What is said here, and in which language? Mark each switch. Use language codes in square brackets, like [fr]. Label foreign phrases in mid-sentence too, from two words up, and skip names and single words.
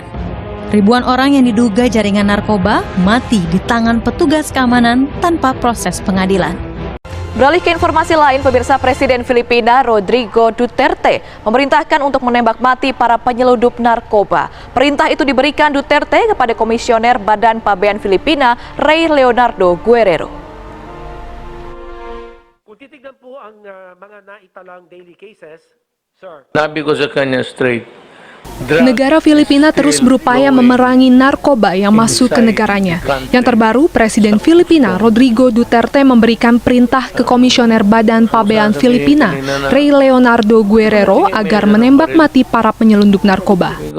[id] Ribuan orang yang diduga jaringan narkoba mati di tangan petugas keamanan tanpa proses pengadilan. Beralih ke informasi lain, pemirsa, Presiden Filipina Rodrigo Duterte memerintahkan untuk menembak mati para penyeludup narkoba. Perintah itu diberikan Duterte kepada Komisioner Badan Pabean Filipina, Rey Leonardo Guerrero. [tl] Kung titignan po ang mga naitalang daily cases, sir. Sabi ko sa kanya straight. [id] Negara Filipina terus berupaya memerangi narkoba yang masuk ke negaranya. Yang terbaru, Presiden Filipina Rodrigo Duterte memberikan perintah ke Komisioner Badan Pabean Filipina, Rey Leonardo Guerrero, agar menembak mati para penyelundup narkoba.